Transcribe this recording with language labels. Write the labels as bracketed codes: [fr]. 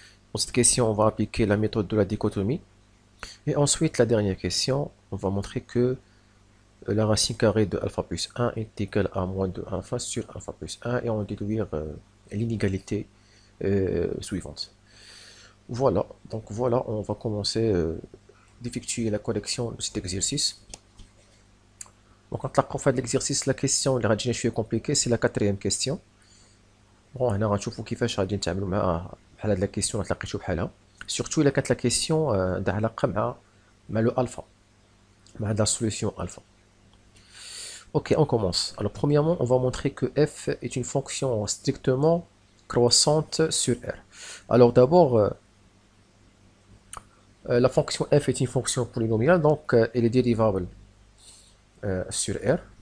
[fr] Pour cette question, on va appliquer la méthode de la dichotomie. Et ensuite, la dernière question, on va montrer que la racine carrée de alpha plus 1 est égale à moins de alpha sur alpha plus 1 et on va déduire l'inégalité suivante. Voilà, donc voilà, on va commencer d'effectuer la correction de cet exercice. Donc, quand on fait l'exercice, la question [ar] اللي غتجينا شويه [fr] compliquée, c'est la quatrième question. [ar] Bon, هنا غنشوفوا كيفاش غادي نتعاملوا مع بحال هاد لا كيسيون اللي تلقيتو بحالها. Surtout إلا كانت لا كيسيون عندها علاقة مع لو ألفا، مع [fr] la solution alpha. Ok, on commence. Alors, premièrement, on va montrer que f est une fonction strictement croissante sur R. Alors, d'abord, la fonction f est une fonction polynomiale, donc elle est dérivable sur R.